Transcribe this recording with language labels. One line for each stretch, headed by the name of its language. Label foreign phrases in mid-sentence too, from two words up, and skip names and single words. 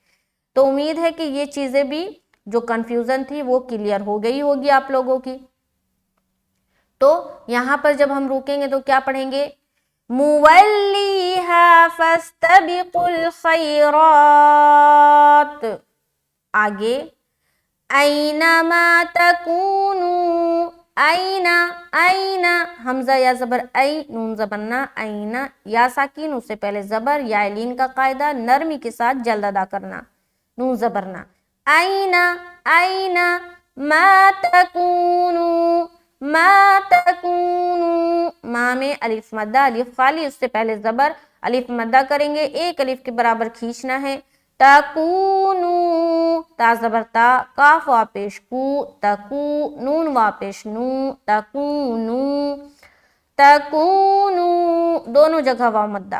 Urdu: تو امید ہے کہ یہ چیزیں بھی جو کنفیوژن تھی وہ کلیئر ہو گئی ہوگی آپ لوگوں کی. تو یہاں پر جب ہم روکیں گے تو کیا پڑھیں گے؟
Arabic: مولیہا فاستبقوا الخیرات.
Urdu: آگے
Arabic: اینما تکونوا،
Urdu: اینا، اینا حمزہ یا زبر ای، نون زبرنا، اینا یا ساکین، اس سے پہلے زبر یا لین کا قاعدہ، نرمی کے ساتھ جلد ادا کرنا، نون زبرنا.
Arabic: اینا، اینا ما تکونوا، ما تکونوا،
Urdu: ما میں الف مدہ، الف خالی، اس سے پہلے زبر، الف مدہ کریں گے، ایک الف کے برابر کھینچنا ہے. تکونوا، تا زبر تا، کاف وا پیش کو، تکو، نون وا پیش نو، تکونو، تکونو، دونوں جگہ واو مدہ.